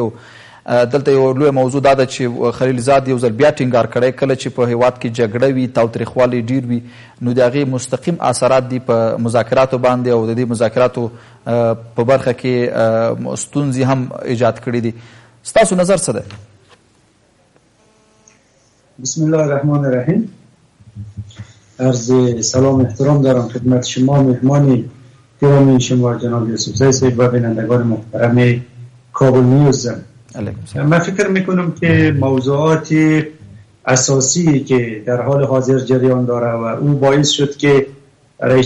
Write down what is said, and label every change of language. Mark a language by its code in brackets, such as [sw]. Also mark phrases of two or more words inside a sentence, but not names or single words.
[ps] او دلته یو لویه موضوع دا ده چې خلیل زاد یو ځل بیا ټینګار کړی کله چې په هېواد کې جګړه وي، تاوتریخوالی ډېر وي، نو د هغې مستقیم اثرات دي په مذاکراتو باندې او د دې مذاکراتو په برخه کې ستونزې هم ایجاد کړي دي. ستاسو نظر څه دی؟ [ar] بسم الله الرحمن الرحیم. [fa] عرض سلام احترام دارم خدمت شما مهمان گرامی شما جناب یوسف زی صاحب و بینندگان محترم کابل نیوز. من فکر میکنم که موضوعات اساسی که در حال حاضر جریان داره و او باعث شد که رئیس